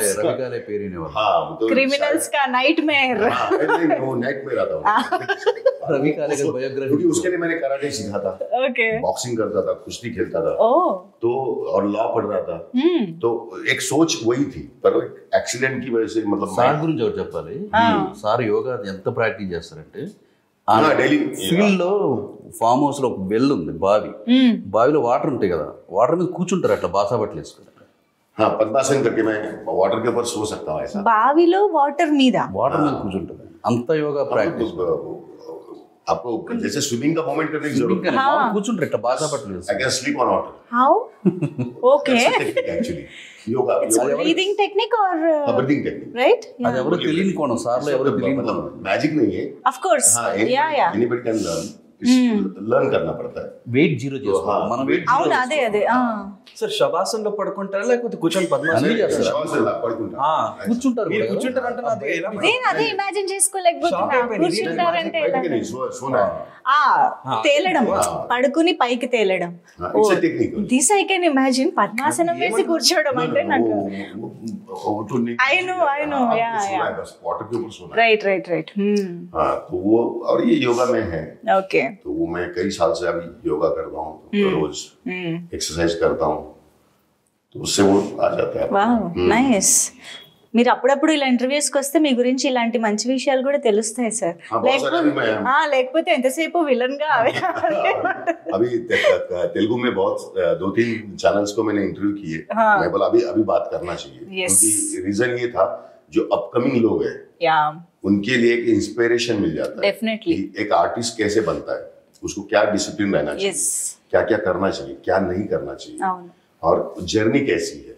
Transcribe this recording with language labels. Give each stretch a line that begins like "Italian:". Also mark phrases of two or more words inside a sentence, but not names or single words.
Hindi: हाँ तो क्रिमिनल्स का नाइटमेयर. वो नाइटमेयर आता रवि काले का बायोग्राफी, क्योंकि उसके लिए मैंने कराटे सीखा था, बॉक्सिंग करता था, कुश्ती खेलता था, तो और लॉ पढ़ रहा था. तो एक सोच वही थी, पर एक्सीडेंट की वजह से मतलब
Telugu: సార్ గురించి ఒకటి చెప్పాలి. సార్ యోగా ఎంత ప్రాక్టీస్ చేస్తారంటే, ఫీల్డ్ లో ఫామ్ హౌస్ లో ఒక వెల్ ఉంది, బావిలో వాటర్ ఉంటాయి కదా, వాటర్ మీద కూర్చుంటారు అట్లా బాసా బట్టలు వేసుకుని.
Hindi: పద్మాసన్ करके मैं वाटर के ऊपर सो सकता हूं ऐसा.
Telugu: బావిలో వాటర్ మీద కూర్చుంటారు, అంత యోగా ప్రాక్టీస్.
Hindi: आपको जैसे स्विमिंग का मोमेंट करने की जरूरत है,
Telugu: కూర్చుంటారు ఇట్లా బాసా బట్టలు వేసుకుని.
English: I can sleep on water. How? Okay. Actually yoga breathing technique or breathing technique, right?
Telugu: అది ఎవరు తెలియని కోణం, సార్లో ఎవరు తెలియని కోణం,
Hindi: मैजिक नहीं है.
English: Of course. Yeah. Anybody can learn.
Hindi: लर्न करना पड़ता है.
Telugu: వెయిట్ జీరో చేసుకోవాలి మనం. అవును అదే సార్ శవాసన్ లో పడుకుంటారా లేకపోతే కూర్చొని పద్మాసనం కూర్చుంటారు? నేను అదే ఇమాజిన్ చేసుకోలేకపోతున్నా. కూర్చుంటారంటే తేలడం, పడుకుని పైకి తేలడం.
English: this I can imagine.
Telugu: పద్మాసనం వేసి కూర్చోవడం అంటే నాకు
English: I know right.
Hindi: तो वो और ये योगा में है.
English: Okay.
Hindi: तो वो मैं कई साल से अभी योगा कर रहा हूँ, रोज एक्सरसाइज करता हूँ, तो उससे वो आ जाता है.
English: Wow, nice.
Telugu: మీరు అప్పుడప్పుడు ఇలా ఇంటర్వ్యూస్కి వస్తే మీ గురించి ఇలాంటి మంచి విషయాలు కూడా తెలుస్తాయి సార్. లేకపోతే ఎంతసేపు విలన్ గా
Hindi: अभी तेलुगु में बहुत 2-3 चैनल्स को मैंने इंटरव्यू किए. मैं बोला अभी बात करना चाहिए, क्योंकि रीजन ये था जो अपकमिंग लोग हैं उनके लिए एक इंस्पिरेशन मिल जाता है. डेफिनेटली एक आर्टिस्ट कैसे बनता है, उसको क्या डिसिप्लिन रहना चाहिए, क्या क्या करना चाहिए, क्या नहीं करना चाहिए, और जर्नी कैसी है.